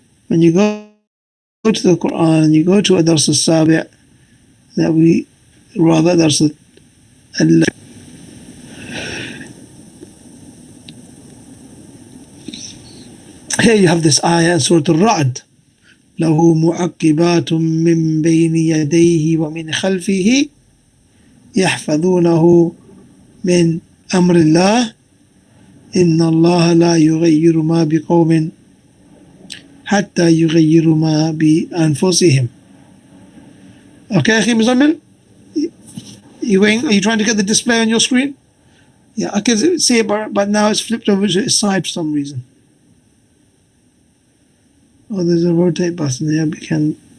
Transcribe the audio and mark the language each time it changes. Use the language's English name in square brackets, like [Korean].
[English] When you go to the Quran and you go to Dars al-Sabi', that we rather Dars al Here you have this ayah in Surah Al-Ra'd. [Arabic] له معقبات من بين يديه ومن خلفه يحفظونه من أمر الله إن الله لا يغير ما بقوم حتى يغيروا ما بأنفسهم. [English] Okay, [Arabic] أخي مزمل? [English] Are you trying to get the display on your screen? Yeah, I can see it, but now it's flipped over to its side for some reason. Oh, there's a rotate button there. We can.